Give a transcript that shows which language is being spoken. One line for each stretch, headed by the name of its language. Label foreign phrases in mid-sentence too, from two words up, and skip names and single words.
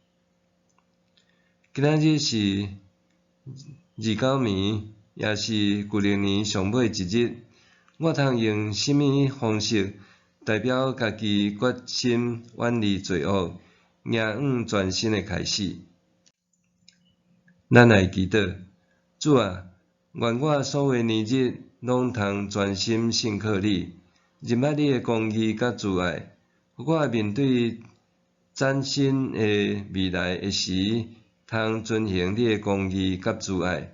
Min Nan Chinese: 今仔日是29暝，也是旧历年上尾一日。我通用什么方式代表家己决心远离罪恶，迎向全新的开始？咱来祈祷，主啊，愿我所有年日拢通全心信靠你，认捌你的公义甲慈爱，互我面对崭新的未来的时，通遵行你的公义甲慈爱。